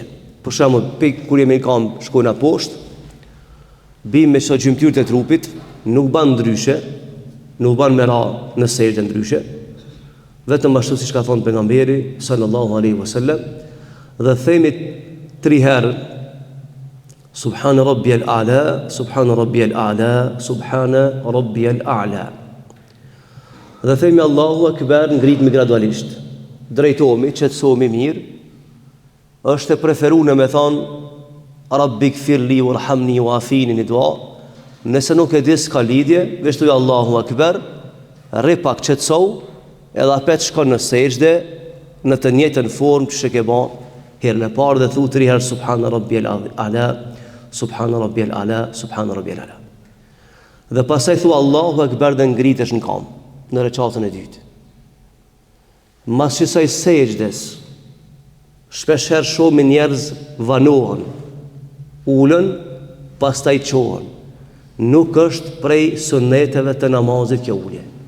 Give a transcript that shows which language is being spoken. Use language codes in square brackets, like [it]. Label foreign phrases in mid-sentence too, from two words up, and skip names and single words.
[sq] Për shembull, kur jemi kam shkojna poshtë, bim me çdo gjymtyrë të trupit, nuk ban ndryshe, nuk ban me ra në sejdë ndryshe, vetëm ashtu siç ka thënë pejgamberi [ar] صلى الله عليه وسلم, [sq] dhe themi 3 herë [ar] سبحان ربي الأعلى, سبحان ربي الأعلى, سبحان ربي الأعلى. [sq] Dhe themi [ar] الله أكبر, [sq] ngritemi gradualisht, drejtohemi, qetësohemi mirë. Është e preferuar me thonë [ar] رب اغفر لي وارحمني وعافني [sq] në dua. Nëse nuk e di s'ka lidhje, veç thuaj [ar] الله أكبر, [sq] rri pak qetësohu, edhe apet shkon në sejdë në të njëjtën formë që ke bën herën e parë, dhe thu 3 herë [ar] سبحان ربي الأعلى, سبحان ربي الأعلى, سبحان ربي الأعلى. [sq] Dhe pastaj thu [ar] الله أكبر [sq] dhe ngritesh në kam në rekatën e dytë. Mas kësaj sejdës, shpeshherë shumë njerëz vanohen, ulën, pastaj qohen. Nuk është prej suneteve të namazit kjo ulje.